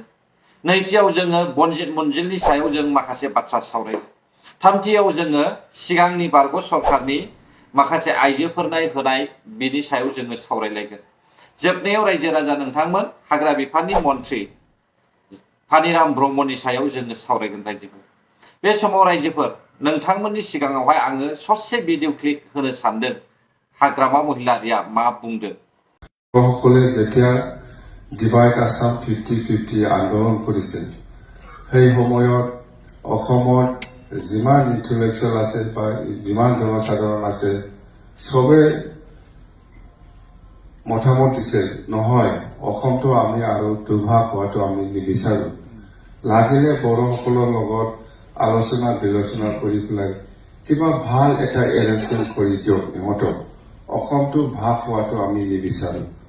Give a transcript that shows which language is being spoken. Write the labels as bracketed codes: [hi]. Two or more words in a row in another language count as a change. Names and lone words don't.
[brx] नैथियाव जोङो बनजित मन्जिलनि सायाव जों माखासे बाथ्रा सावरायगोन थामथियाव जोङो सिगांनि बारग' सरकारनि माखासे आइजोफोरनो होनाय बिनि सायाव जोङो सावरायलायगोन जोबनायाव रायजो राजा नोंथांमोन हाग्रा बिफाननि मन्त्रि फानिराम ब्रह्मनि सायाव जोङो सावरायगोन रायजोफोर बे समाव रायजोफोर नोंथांमोननि सिगाङावहाय आङो ससे [en] video clip [brx] होनो सानदों हाग्रामा महिलारिया मा बुंदों [as] সকলে যেতিয়া [en] Divide Assam [as] 50-50 আন্দোলন কৰিছিল সেই সময়ত অসমত যিমান ইন্টেলেকচুৱেল আছে বা যিমান জনসাধাৰণ আছে সবে মতামত দিছে নহয় অসমটো আমি আৰু দুভাগ হোৱাটো আমি নিবিচাৰো লাগিলে বড়োসকলৰ লগত আলোচনা বিলোচনা কৰি পেলাই কিবা ভাল এটা এৰেঞ্জমেণ্ট কৰি দিয়ক ইহঁতক অসমটো ভাগ হোৱাটো আমি নিবিচাৰো